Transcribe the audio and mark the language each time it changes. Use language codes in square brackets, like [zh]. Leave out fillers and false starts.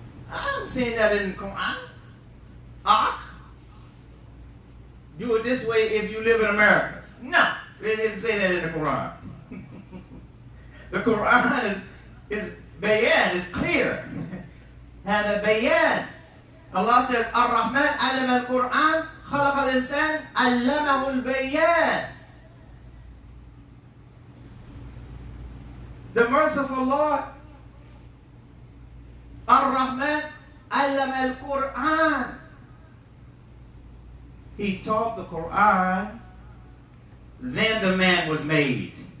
[en] I haven't seen that in the Quran. Haqq. Do it this way if you live in America. No, they didn't say that in the Quran. The Quran is bayan, is clear. [ar] هذا بيان. [en] Allah says, [ar] Ar-Rahman علم القرآن خلق الإنسان علمه البيان. [en] The merciful Lord, Ar-Rahman [ar] علم القرآن. [en] He taught the Quran, then the man was made.